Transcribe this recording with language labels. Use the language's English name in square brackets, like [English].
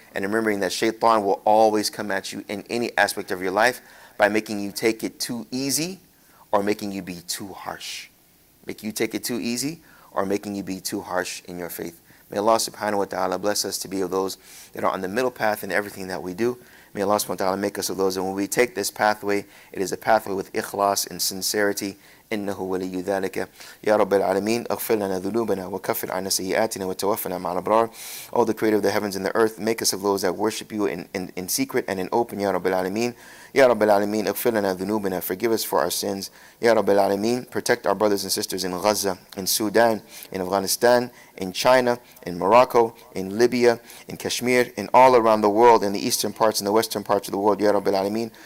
[English] And remembering that Shaytan will always come at you in any aspect of your life by making you take it too easy or making you be too harsh. Make you take it too easy or making you be too harsh in your faith. May Allah subhanahu wa ta'ala bless us to be of those that are on the middle path in everything that we do. May Allah subhanahu wa ta'ala make us of those, and when we take this pathway, it is a pathway with ikhlas and sincerity. [Arabic] إنه ولي ذلك يا رب العالمين اغفر لنا ذنوبنا وكفر عنا سيئاتنا وتوفنا مع الأبرار. [English] O the creator of the heavens and the earth, make us of those that worship you in secret and in open. Ya Rabbil Alameen. Ya Rabbil Alameen, [Arabic] اغفر لنا ذنوبنا, [English] forgive us for our sins. Ya Rabbil Alameen, protect our brothers and sisters in Gaza, in Sudan, in Afghanistan, in China, in Morocco, in Libya, in Kashmir, in all around the world, in the eastern parts and the western parts of the world. Ya Rabbil Alameen.